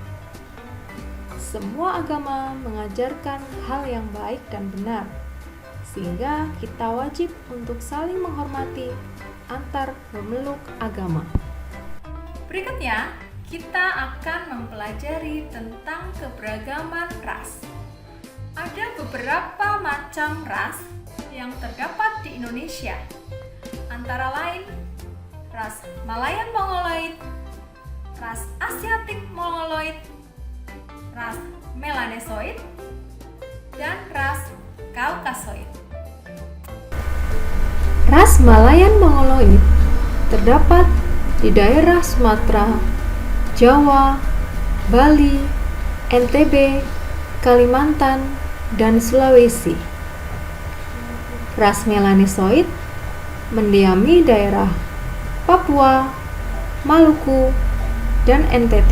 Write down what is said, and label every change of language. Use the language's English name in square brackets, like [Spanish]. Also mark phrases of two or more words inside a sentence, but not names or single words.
[Indonesian] Semua agama mengajarkan hal yang baik dan benar, sehingga kita wajib untuk saling menghormati antar pemeluk agama. Berikutnya, kita akan mempelajari tentang keberagaman ras. Ada beberapa macam ras yang terdapat di Indonesia, antara lain ras Malayan Mongoloid, ras Asiatik Mongoloid, ras Melanesoid, dan ras Kaukasoid. Ras Malayan Mongoloid terdapat di daerah Sumatera, Jawa, Bali, NTB, Kalimantan, dan Sulawesi. Ras Melanesoid mendiami daerah Papua, Maluku, dan NTT.